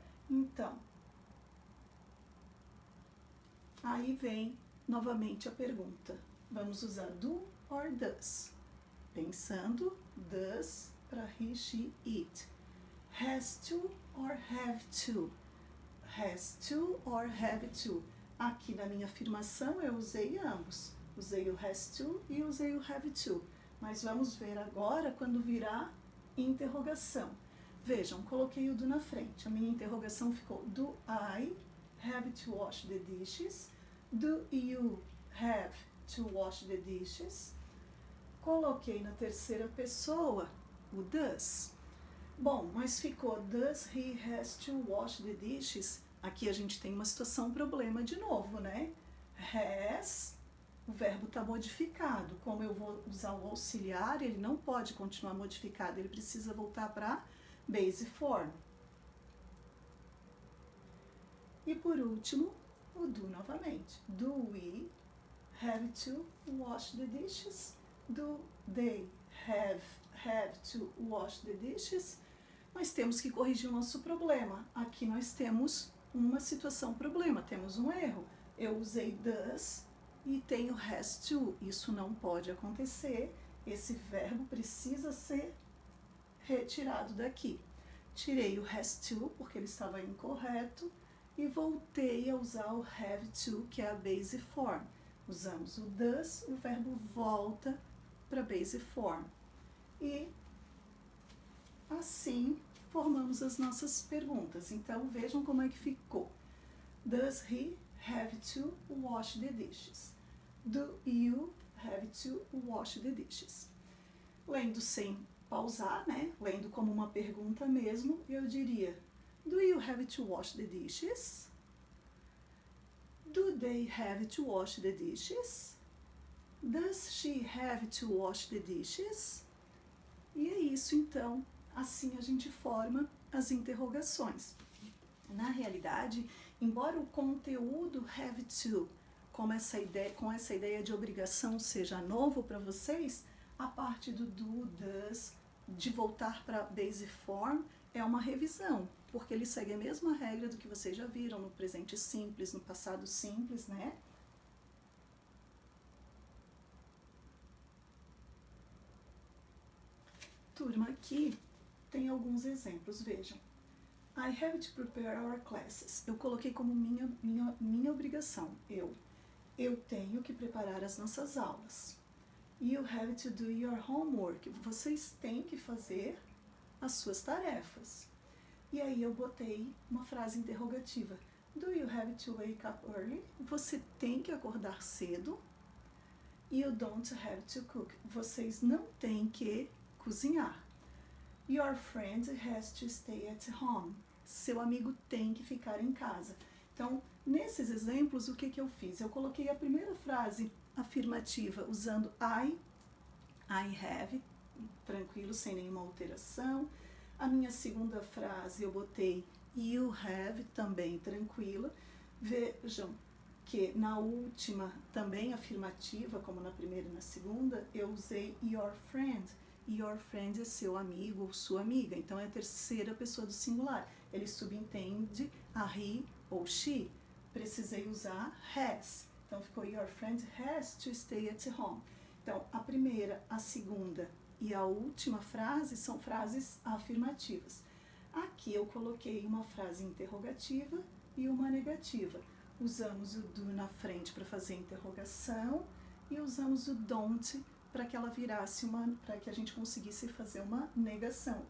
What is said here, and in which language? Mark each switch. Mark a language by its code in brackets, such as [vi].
[pt] Então, aí vem novamente a pergunta. Vamos usar do or does. Pensando, does para he, she, it. [en] Has to or have to? Has to or have to? [pt] Aqui na minha afirmação eu usei ambos. Usei o has to e usei o have to. Mas vamos ver agora quando virar interrogação. Vejam, coloquei o do na frente. A minha interrogação ficou: [en] do I have to wash the dishes? Do you have to wash the dishes? [pt] Coloquei na terceira pessoa o does. Bom, mas ficou [en] does he has to wash the dishes? [pt] Aqui a gente tem uma situação, problema de novo, né? Has, o verbo está modificado. Como eu vou usar o auxiliar, ele não pode continuar modificado, ele precisa voltar para base form. E por último, o do novamente. [en] Do we have to wash the dishes? Do they have to wash the dishes? [pt] Nós temos que corrigir o nosso problema. Aqui nós temos uma situação problema, temos um erro. Eu usei does e tenho has to. Isso não pode acontecer. Esse verbo precisa ser retirado daqui. Tirei o has to porque ele estava incorreto e voltei a usar o have to, que é a base form. Usamos o does, o verbo volta para base form. E assim formamos as nossas perguntas. Então vejam como é que ficou. [en] Does he have to wash the dishes? Do you have to wash the dishes? [pt] Lendo sem pausar, né? Lendo como uma pergunta mesmo, eu diria: [en] do you have to wash the dishes? Do they have to wash the dishes? Does she have to wash the dishes? [pt] E é isso então, assim a gente forma as interrogações. Na realidade, embora o conteúdo have to, com essa ideia de obrigação seja novo para vocês, a parte do do, does, de voltar para base form, é uma revisão, porque ele segue a mesma regra do que vocês já viram no presente simples, no passado simples, né? Turma, aqui tem alguns exemplos, vejam. [en] I have to prepare our classes. [pt] Eu coloquei como minha obrigação. Eu tenho que preparar as nossas aulas. [en] You have to do your homework. [pt] Vocês têm que fazer as suas tarefas. E aí eu botei uma frase interrogativa. [en] Do you have to wake up early? [pt] Você tem que acordar cedo. [en] You don't have to cook. [pt] Vocês não têm que cozinhar. [en] Your friend has to stay at home. [pt] Seu amigo tem que ficar em casa. Então, nesses exemplos, o que eu fiz? Eu coloquei a primeira frase afirmativa usando I have, tranquilo, sem nenhuma alteração. A minha segunda frase eu botei you have, também tranquila. Vejam que na última, também afirmativa, como na primeira e na segunda, eu usei your friend. Your friend é seu amigo ou sua amiga, então é a terceira pessoa do singular. Ele subentende a he ou she. Precisei usar has. Então ficou [en] your friend has to stay at home. [pt] Então a primeira, a segunda e a última frase são frases afirmativas. Aqui eu coloquei uma frase interrogativa e uma negativa. Usamos o do na frente para fazer interrogação e usamos o don't para que ela virasse para que a gente conseguisse fazer uma negação.